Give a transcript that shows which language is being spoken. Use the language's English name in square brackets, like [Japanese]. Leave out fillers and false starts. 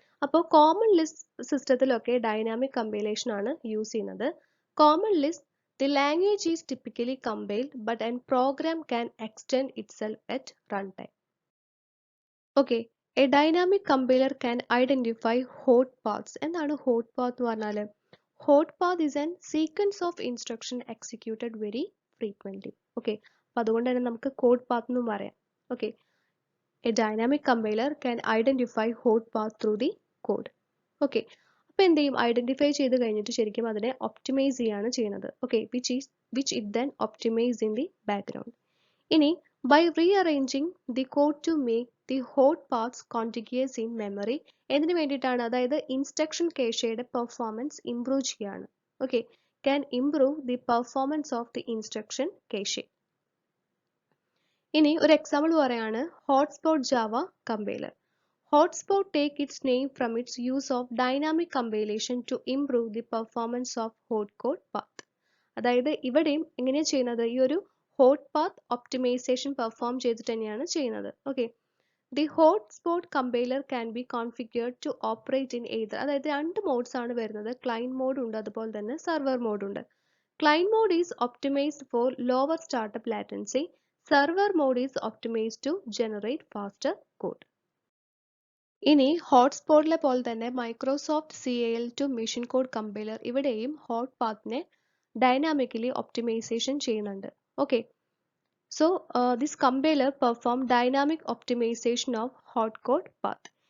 [Malayalam] അപ്പോൾ common list സിസ്റ്റത്തിലൊക്കെ dynamic compilation ആണ് use ചെയ്യുന്നത്. [English] Common Lisp the language is typically compiled, but a program can extend itself at runtime. Okay, a dynamic compiler can identify hot paths. [Malayalam] എന്താണ് hot path എന്ന് പറഞ്ഞാൽ? [English] Hot path is a sequence of instruction executed very frequently. Okay, [Malayalam] അപ്പോൾ അതുകൊണ്ട് തന്നെ നമുക്ക് code path എന്നും പറയാം. [English] Okay, a dynamic compiler can identify hot path through the code. [Malayalam] Okay, അപ്പോൾ എന്ത് ചെയ്യും, ഐഡന്റിഫൈ ചെയ്ത് കഴിഞ്ഞിട്ട് ശരിക്കും അതിനെ ഒപ്റ്റിമൈസ് ചെയ്യാണ് ചെയ്യുന്നത്. [English] Okay, which it then optimize in the background. ഇനി by rearranging the code to make the hot paths contiguous in memory, [Malayalam] എന്തിനു വേണ്ടിയിട്ടാണ്, അതായത് ഇൻസ്ട്രക്ഷൻ കേഷയുടെ പെർഫോമൻസ് ഇംപ്രൂവ് ചെയ്യാണ്. [English] Okay, can improve the performance of the instruction cache. [Malayalam] ഇനി ഒരു example പറയാണ് hotspot Java compiler. [English] Hotspot take its name from its use of dynamic compilation to improve the performance of hot code path. [Malayalam] അതായത് ഇവിടെയും എങ്ങനെയാണ് ചെയ്യുന്നത്, ഈ ഒരു hot path optimization perform ചെയ്തിട്ട് തന്നെയാണ് ചെയ്യുന്നത്. [English] Okay, the hotspot compiler can be configured to operate in either, [Malayalam] അതായത് രണ്ട് മോഡ്സ് ആണ് വരുന്നത്, ക്ലയന്റ് മോഡ് ഉണ്ട് അതുപോലെ തന്നെ സെർവർ മോഡ് ഉണ്ട്. [English] Client mode is optimized for lower startup latency. Server mode is optimized to generate faster code. [Malayalam] ഇനി ഹോട്ട്സ്പോട്ടിലെ പോലെ തന്നെ Microsoft CAL2 machine code compiler ഇവിടെയും ഹോട്ട് പാത്തിനെ ഡൈനാമിക്കലി ഒപ്റ്റിമൈസേഷൻ ചെയ്യുന്നുണ്ട്. [English] Okay, so this compiler perform dynamic optimisation of hot code path.